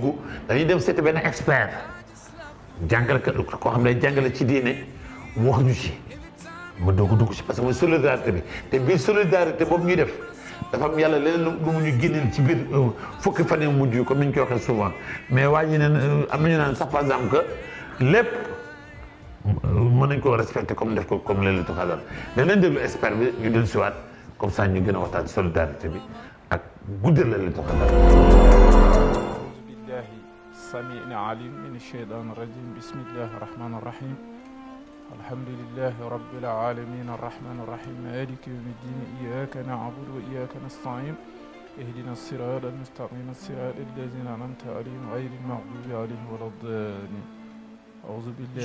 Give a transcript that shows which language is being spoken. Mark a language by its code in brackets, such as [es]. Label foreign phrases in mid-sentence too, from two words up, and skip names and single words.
[wo] dugg dañuy dem seeti benn expert jàngalekat koo xam ne jàngale ci diine mu wax ñu ci ma doog a dugg ci [fr] parce que [wo] mooy solidarité bi te biir solidarité boobu ñuy def dafa am yàlla leneen lu mu ñu génneel ci biir fukki fan yu mujj comme ni ñu koy waxee [fr] souvent mais [wo] waa ji ne am nañu naan sax [fr] par exemple que [wo] lépp mën nañ koo respecté comme def ko comme Laylatul Qadr dañ leen déglu expert bi ñu dellu siwaat [fr] comme ça [wo] ñu gën a waxtaan solidarité bi ak guddal Laylatul Qadr. [ar] أعوذ بالله السميع العليم من الشيطان الرجيم بسم الله الرحمن الرحيم الحمد لله رب العالمين الرحمن الرحيم مالك يوم الدين إياك نعبد وإياك نستعين اهدنا الصراط المستقيم الصراط الذين أنعمت عليهم غير المغضوب عليهم ولا الضالين أعوذ بالله